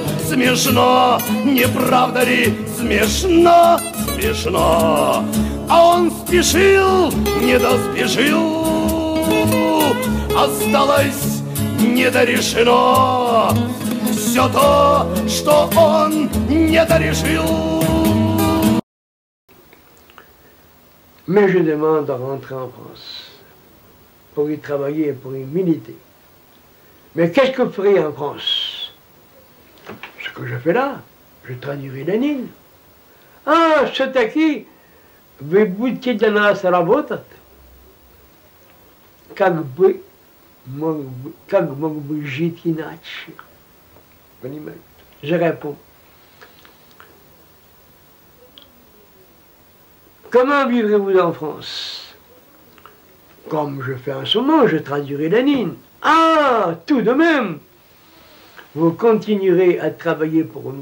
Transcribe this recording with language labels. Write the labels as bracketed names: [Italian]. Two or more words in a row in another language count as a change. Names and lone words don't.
[Russian] Смешно, не правда ли? Смешно, смешно. А он спешил, не доспешил. Осталось недорешено все то, что он недорешил. [French] Mais je demande à rentrer en France pour y travailler, pour y militer. Mais qu'est-ce que je ferai en France? Ce que je fais là, je traduirai Lénine. [Russian] Ah, все-таки вы будете для нас работать, как мог бы жить иначе? Понимаете? [French] Je réponds. Comment vivrez-vous en France? Comme je fais en ce moment, je traduirai Lénine. Ah, tout de même, vous continuerez à travailler pour nous.